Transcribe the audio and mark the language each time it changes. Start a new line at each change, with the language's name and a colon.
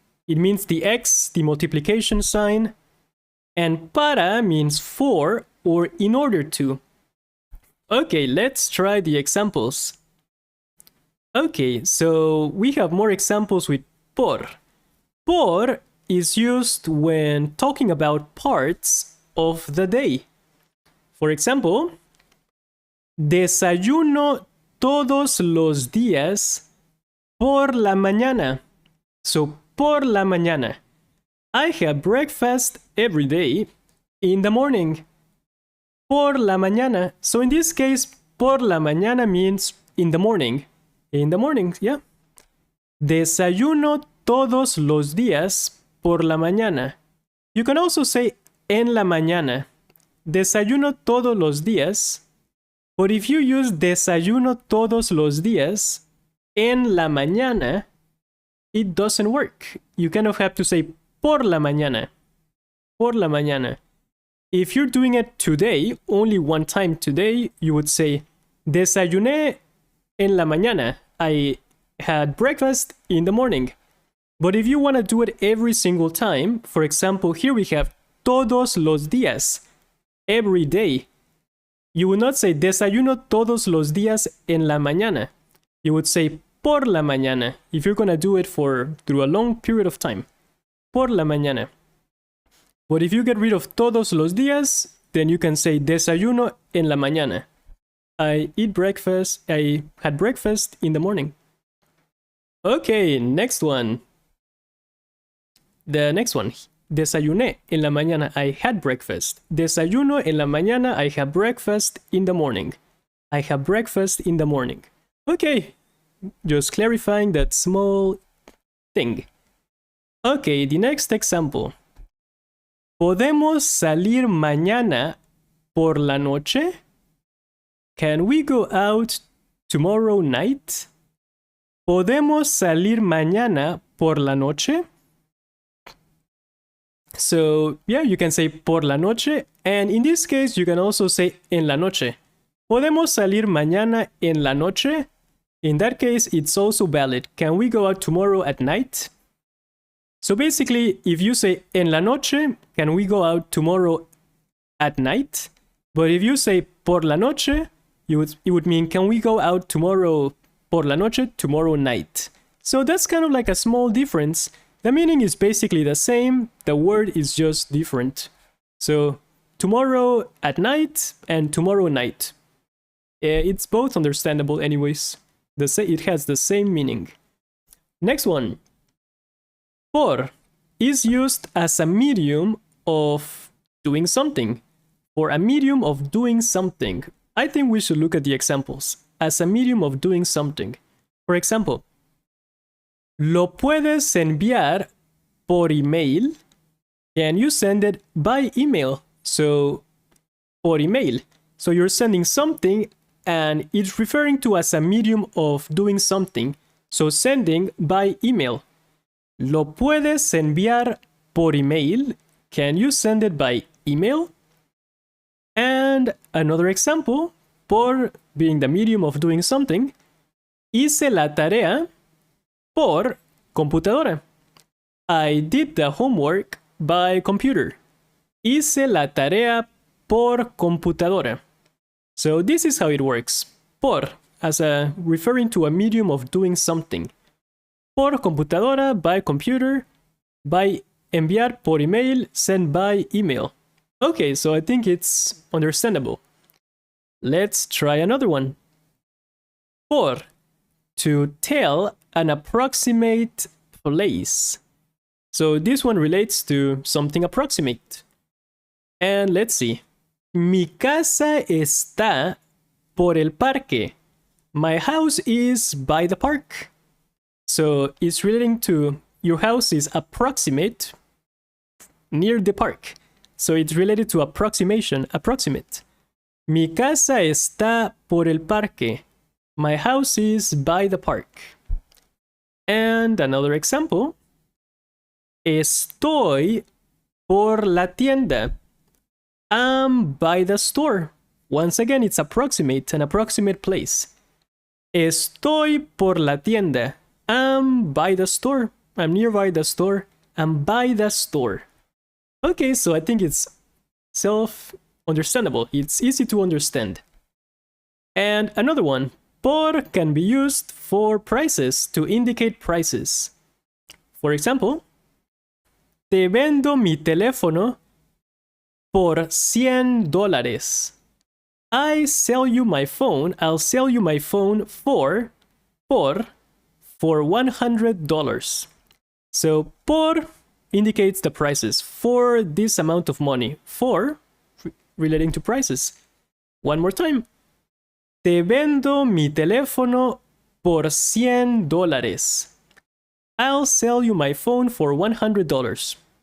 English: It means the x, the multiplication sign. And para means for or in order to. Okay, let's try the examples. Okay, so we have more examples with por. Por is used when talking about parts of the day. For example,
Spanish: desayuno todos los días por la mañana. So, por la mañana.
English: I have breakfast every day in the morning.
Spanish: Por la mañana.
English: So in this case,
Spanish: por la mañana
English: means in the morning. In the morning, yeah.
Spanish: Desayuno todos los días por la mañana.
English: You can also say
Spanish: en la mañana. Desayuno todos los días.
English: But if you use
Spanish: desayuno todos los días en la mañana,
English: it doesn't work. You kind of have to say
Spanish: por la mañana. Por la mañana.
English: If you're doing it today, only one time today, you would say
Spanish: desayuné en la mañana.
English: I had breakfast in the morning. But if you want to do it every single time, for example, here we have
Spanish: todos los días,
English: every day. You would not say
Spanish: desayuno todos los días en la mañana.
English: You would say
Spanish: por la mañana
English: if you're going to do it through a long period of time.
Spanish: Por la mañana.
English: But if you get rid of
Spanish: todos los días,
English: then you can say
Spanish: desayuno en la mañana.
English: I had breakfast in the morning. Okay, next one. The next one.
Spanish: Desayuné en la mañana,
English: I had breakfast.
Spanish: Desayuno en la mañana,
English: I have breakfast in the morning. I have breakfast in the morning. Okay, just clarifying that small thing. Okay, the next example.
Spanish: ¿Podemos salir mañana por la noche?
English: Can we go out tomorrow night?
Spanish: ¿Podemos salir mañana por la noche?
English: So, yeah, you can say
Spanish: por la noche,
English: and in this case, you can also say
Spanish: en la noche. ¿Podemos salir mañana en la noche?
English: In that case, it's also valid. Can we go out tomorrow at night? So basically, if you say
Spanish: en la noche,
English: can we go out tomorrow at night? But if you say
Spanish: por la noche,
English: it would mean can we go out tomorrow por la noche, tomorrow night. So that's kind of like a small difference. The meaning is basically the same, the word is just different. So tomorrow at night and tomorrow night. It's both understandable anyways. It has the same meaning. Next one. Por is used as a medium of doing something, or a medium of doing something. I think we should look at the examples. As a medium of doing something. For example,
Spanish: lo puedes enviar por email.
English: Can you send it by email? So,
Spanish: por email.
English: So you're sending something and it's referring to as a medium of doing something. So sending by email.
Spanish: ¿Lo puedes enviar por email?
English: Can you send it by email? And another example, por being the medium of doing something,
Spanish: hice la tarea por computadora.
English: I did the homework by computer.
Spanish: Hice la tarea por computadora.
English: So this is how it works. Por, referring to a medium of doing something.
Spanish: Por computadora,
English: by computer, by
Spanish: enviar por email,
English: send by email. Okay, so I think it's understandable. Let's try another one. Por, to tell an approximate place. So this one relates to something approximate. And let's see.
Spanish: Mi casa está por el parque.
English: My house is by the park. So it's relating to your house is approximate near the park. So it's related to approximation, approximate.
Spanish: Mi casa está por el parque.
English: My house is by the park. And another example.
Spanish: Estoy por la tienda.
English: I'm by the store. Once again, it's approximate, an approximate place.
Spanish: Estoy por la tienda.
English: I'm by the store. I'm nearby the store. I'm by the store. Okay, so I think it's self-understandable. It's easy to understand. And another one. Por can be used for prices, to indicate prices. For example,
Spanish: te vendo mi teléfono por $100.
English: I sell you my phone. I'll sell you my phone for $100. So por indicates the prices, for this amount of money, for relating to prices. One more time.
Spanish: Te vendo mi teléfono por $100.
English: I'll sell you my phone for $100.